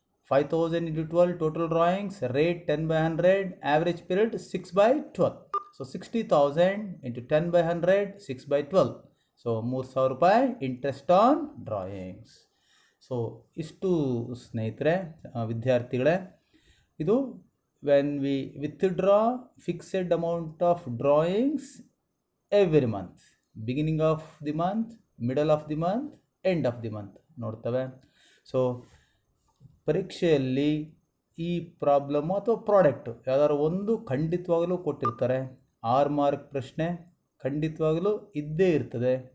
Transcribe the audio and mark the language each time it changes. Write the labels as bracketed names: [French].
[English] 5,000 into 12 total drawings, rate 10 by 100, average period 6 by 12. So 60,000 into 10 by 100, 6 by 12. So 3,000 ರೂಪಾಯಿ interest on drawings. [Kannada] So ಇಷ್ಟು ಸ್ನೇಹಿತರೆ, ವಿದ್ಯಾರ್ಥಿಗಳೇ, ಇದು [English] when we withdraw fixed amount of drawings every month, beginning of the month, middle of the month, end of the month [Kannada] ನೋಡ್ತವೆ. So ಪರೀಕ್ಷೆಯಲ್ಲಿ ಈ problem ಅಥವಾ product ಯಾವ್ದಾದ್ರು ಒಂದು ಖಂಡಿತವಾಗಲೂ ಕೊಟ್ಟಿರ್ತಾರೆ. 6 ಮಾರ್ಕ್ ಪ್ರಶ್ನೆ ಖಂಡಿತವಾಗಲೂ ಇದ್ದೇ ಇರ್ತದೆ.